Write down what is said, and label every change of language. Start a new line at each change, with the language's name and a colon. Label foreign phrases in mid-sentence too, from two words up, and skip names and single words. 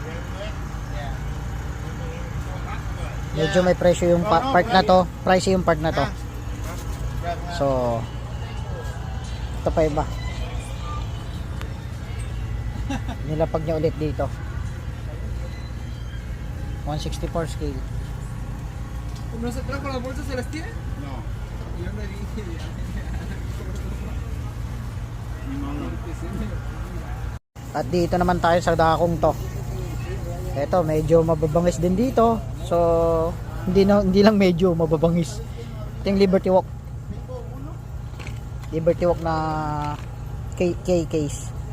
Filipino: Medyo may presyo yung part na to, pricey yung part na to. So ito pa iba, nilapag niya ulit dito. 164 scale.
Spanish: ¿No se trajo las bolsas? ¿Se las tiene? No. Yo me dije.
Filipino: At dito naman tayo sa dakong to. Ito medyo mababangis din dito. So hindi lang medyo mababangis. Ito yung Liberty Walk. Liberty Walk na K case.